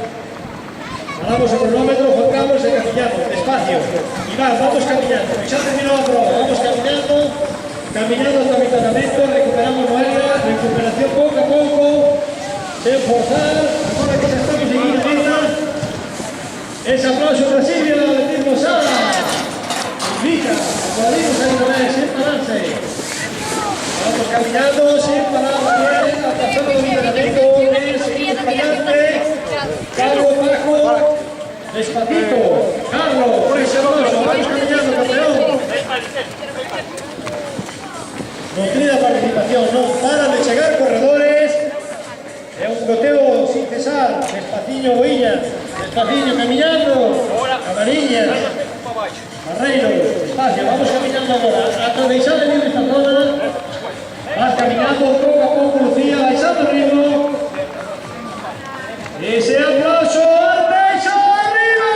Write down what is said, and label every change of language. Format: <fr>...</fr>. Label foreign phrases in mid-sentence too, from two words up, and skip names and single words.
<gl>Paramos o cronómetro, Juan Carlos, e camiñamos, despacio. Iván, vamos camiñando, xa terminou a prova, vamos camiñando, camiñando hasta o avituallamiento, recuperamos Noelia, recuperación pouco a pouco, sen forzar, agora que xa estamos en Guinea.</gl> <es>Ese aplauso para Silvia, atletismo Sala. Mira, aplaudimos ahí una vez, sin pararse. Vamos caminando, sin parar bien, hasta zona de avituallamiento, seguimos caminante. Carlos Paco, despacito. Carlos, por ese aplauso, vamos caminando, campeón. Nutrida participación, no paran</es> <gl>de chegar corredores. É un goteo</gl> <es>sin cesar,</es> <gl>despaciño Boiña, despaciño camiñando, Camariña, Barreiro, despacio,</gl> <es>vamos caminando</es> <gl>agora, ata deixar de vir esta zona, vas caminando pouco a pouco, Lucía, baixando o ritmo, ese aplauso, Arteixo, arriba!</gl>